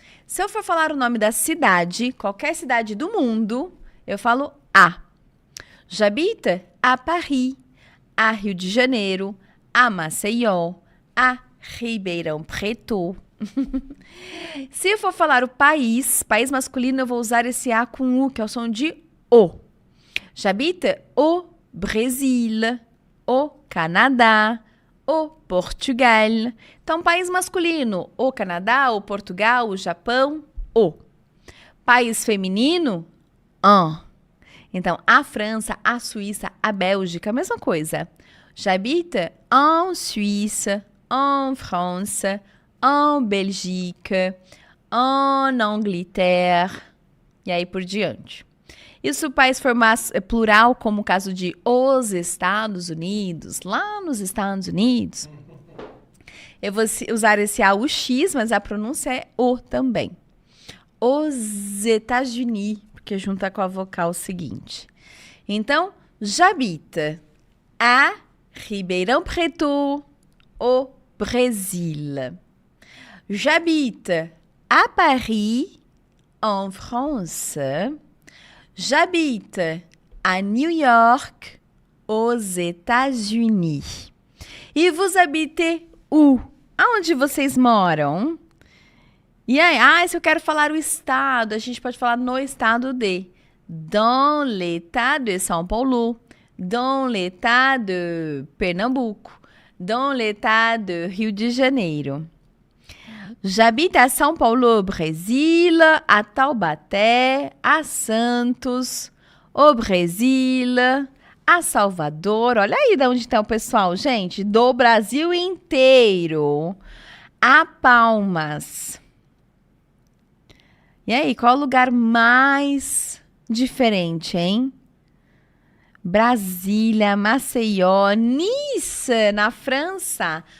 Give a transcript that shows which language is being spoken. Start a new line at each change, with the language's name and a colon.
Portuguese: Se eu for falar o nome da cidade, qualquer cidade do mundo, eu falo a.
French: J'habite à Paris, a Rio de Janeiro, a Maceió, a Ribeirão Preto.
Portuguese: Se eu for falar o país masculino, eu vou usar esse A com U, que é o som de O.
French: J'habite au Brésil, au Canadá, au Portugal.
Portuguese: Então, país masculino, o Canadá, o Portugal, o Japão, o. País feminino, un. Então, a França, a Suíça, a Bélgica, a mesma coisa.
French: J'habite en Suisse, en France, en Belgique, en Angleterre, e aí por diante.
Portuguese: E se o país for plural, como o caso de os Estados Unidos, lá nos Estados Unidos, eu vou usar esse AUX, mas a pronúncia é O também. Os États-Unis, porque junta com a vocal seguinte.
French: Então, j'habite à Ribeirão Preto, au Brésil. J'habite à Paris, en France. J'habite à New York, aux États-Unis.
Portuguese: E
French: vous habitez où?
Portuguese: Aonde vocês moram? E aí, se eu quero falar o estado, a gente pode falar no estado de.
French: Dans l'état de São Paulo, dans l'état de Pernambuco, dans l'état de Rio de Janeiro. J'habite à São Paulo, Brésil, à Taubaté, a Santos, au Brasil, a Salvador.
Portuguese: Olha aí de onde está o pessoal, gente. Do Brasil inteiro. A Palmas. E aí, qual é o lugar mais diferente, hein? Brasília, Maceió, Nice, na França.